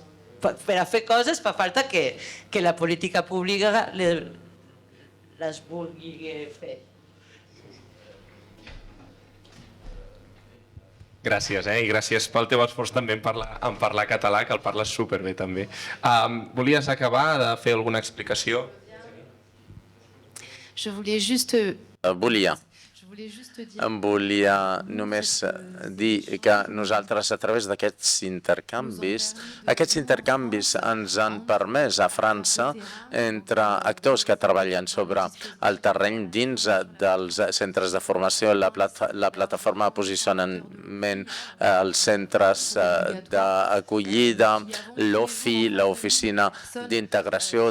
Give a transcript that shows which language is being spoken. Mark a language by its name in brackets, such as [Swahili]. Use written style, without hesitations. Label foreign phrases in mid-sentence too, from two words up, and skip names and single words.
[Catalan] Per a fer coses fa falta que la política pública les vulgui fer. Gràcies, i gràcies pel teu esforç també en parlar català, que el parles superbé també. Volies acabar de fer alguna explicació? [French] Je voulais juste [Catalan] Volia només dir que nosaltres, a través d'aquests intercanvis ens han permès a França, entre actors que treballen sobre el terreny dins dels centres de formació, la plataforma de posicionament, els centres d'acollida, l'OFI, l'oficina d'integració.